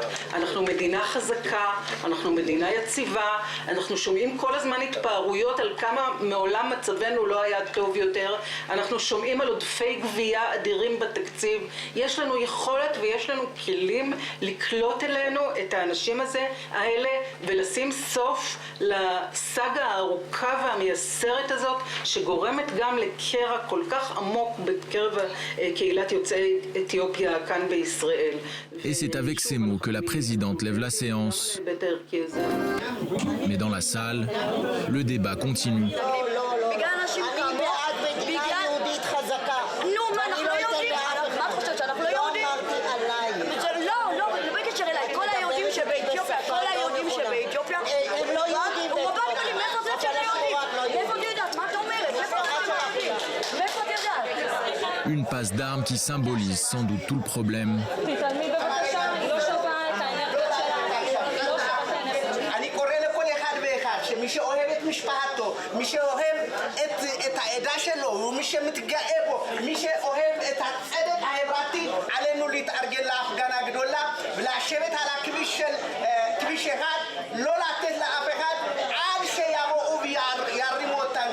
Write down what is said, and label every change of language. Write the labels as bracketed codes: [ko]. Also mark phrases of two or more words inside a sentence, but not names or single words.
[he] אנחנו מדינה חזקה, אנחנו מדינה יציבה, אנחנו שומעים כל הזמן התפארויות על כמה מעולם מצבנו לא היה טוב יותר, אנחנו שומעים על עודפי גבייה אדירים בתקציב, יש לנו יכולת ויש לנו כלים לקלוט אלינו את האנשים האלה ולשים סוף לסאגה הארוכה והמייסרת הזאת שגורמת גם לקרע כל כך עמוק בקרב קהילת יוצאי אתיופיה כאן בישראל. [fr] Et c'est avec ces mots que la présidente lève la séance. Mais dans la salle, le débat continue. [he] בגלל אנשים כמוך, בגלל... נו, מה, אנחנו לא יהודים? מה את חושבת, שאנחנו לא יהודים? לא, זה בקשר אליי. כל היהודים שבאתיופיה, הם לא יהודים. הוא רובן גלים, מאיפה זה שהם יהודים? מאיפה את יודעת? מה את אומרת? מאיפה את יודעת? [fr] Une passe d'armes qui symbolise sans doute tout le problème. [he] אני קורא לכל אחד ואחד שמי שאוהב את משפחתו, מי שאוהב את העדה שלו ומי שמתגאה בו, מי שאוהב את הצדק החברתי, עלינו להתארגן להפגנה גדולה ולשבת על כביש אחד, לא לתת לאף אחד עד שיבואו וירימו אותנו.